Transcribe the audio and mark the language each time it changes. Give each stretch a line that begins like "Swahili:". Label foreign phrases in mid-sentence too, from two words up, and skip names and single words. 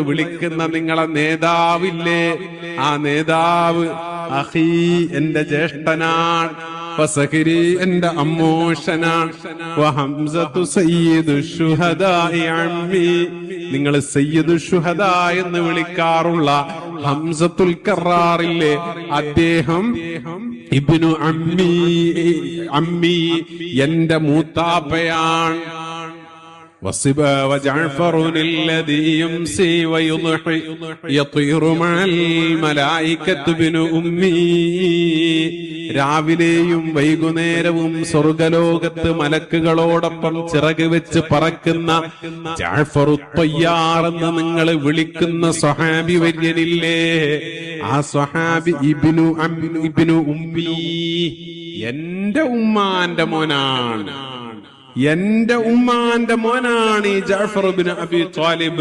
Malayalam: വിളിക്കുന്ന നിങ്ങളെ നേതാവില്ലേ, ആ നേതാവ് അഖീ എന്റെ ജ്യേഷ്ഠനാണ്, വസഹരി എന്റെ അമ്മോഷനാണ്,
Arabic: وحمزة سيد الشهداء عمي,
Malayalam: നിങ്ങൾ
Arabic: سيد الشهداء
Malayalam: എന്ന് വിളിക്കാറുള്ള ഹംസത്തുൽ കറാറില്ലേ, അദ്ദേഹം
Arabic: ابن عمي
Malayalam: എന്റെ മൂത്താപ്പയാണ്.
Arabic: وجعفر الذي يمسي ويضحي يطير مع الملائكة ابن أمي,
Malayalam: രാവിലെയും വൈകുന്നേരവും സ്വർഗലോകത്ത് മലക്കുകളോടൊപ്പം ചിറക് വെച്ച് പറക്കുന്ന ജഅഫർ ത്വയ്യാർ എന്ന് നിങ്ങൾ വിളിക്കുന്ന സ്വഹാബി വര്യനില്ലേ, ആ സ്വഹാബി
Arabic: ابن أمي
Malayalam: എന്റെ ഉമ്മാന്റെ മോനാണ്, എന്റെ ഉമ്മാന്റെ മോനാണ് ഈ ജഅഫർ ഇബ്നു അബീ ത്വാലിബ്.